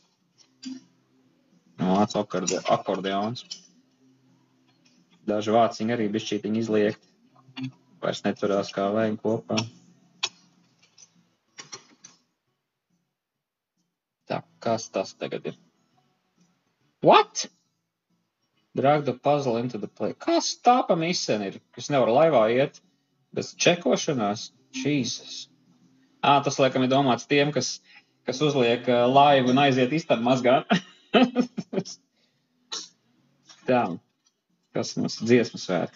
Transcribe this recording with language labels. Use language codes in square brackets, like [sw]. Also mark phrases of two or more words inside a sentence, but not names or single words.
[lv] Vācu akordeons. Daži vāciņi arī bišķītiņi izliekti. Vairs neturās kā vajag kopā. Tā, Kas tas tagad ir? [en] What? Drag the puzzle into the play. [lv] Kas tā pa miseni ir? Es nevaru laivā iet bez čekošanās? Jesus. Tas, laikam, ir domāts tiem, kas uzliek laivu un aiziet istabu mazgāt. Tā. Kas mums ir dziesmu svētki?